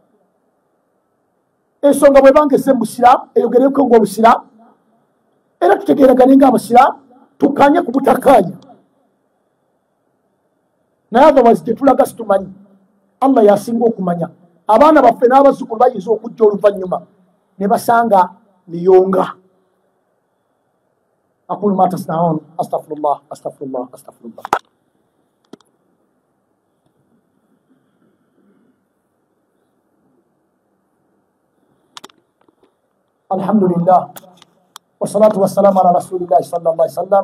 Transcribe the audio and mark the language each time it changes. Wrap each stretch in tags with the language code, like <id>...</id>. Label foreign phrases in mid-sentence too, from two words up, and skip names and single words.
<lg>Ensonga bwe bange esse Busiraamu eyogereko ng'Obusiraamu era tutegeeragane ng'Abasiraamu tukanye ku butakkaanya. Naye otherwise gye tulaga situmanyi. Allah yasinga okumanya. Abaana baffe n'abazzukulu bayinza okujja oluvannyuma ne basanga miyonga.</lg> <ar>أقول ما تصنعون أستغفر الله أستغفر الله أستغفر الله. الحمد لله والصلاة والسلام على رسول الله صلى الله عليه وسلم.</ar>